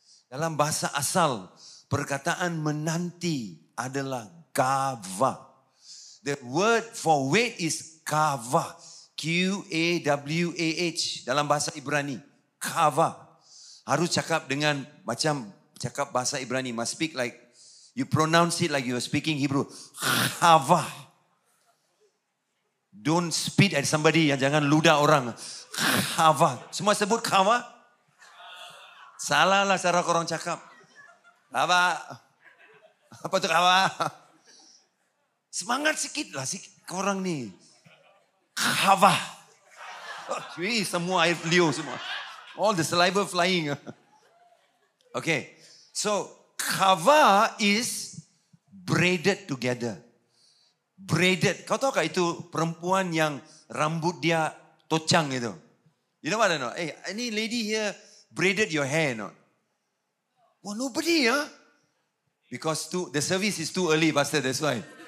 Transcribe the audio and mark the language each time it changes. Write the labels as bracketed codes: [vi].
[ms] Dalam bahasa asal, perkataan menanti adalah gava. [en] The word for wait is kava. [ms] Q-A-W-A-H. Dalam bahasa Ibrani. Kava. Harus cakap dengan macam cakap bahasa Ibrani. [en] Must speak like, you pronounce it like you are speaking Hebrew. [he] Kava. [en] Don't spit at somebody. [ms] Jangan ludah orang. Kava. Semua sebut kava? Salah lah cara korang cakap. Kava. Apa tu kava? Semangat sikit lah korang ni. Kava. Semua air liur semua. [en] All the saliva flying. Okay. So, kava is braided together. Braided. [ms] Kau tahu tak itu perempuan yang rambut dia tocang itu? [en] You know what I know? Hey, any lady here braided your hair not? Well, nobody, huh? Because the service is too early, Pastor, that's why.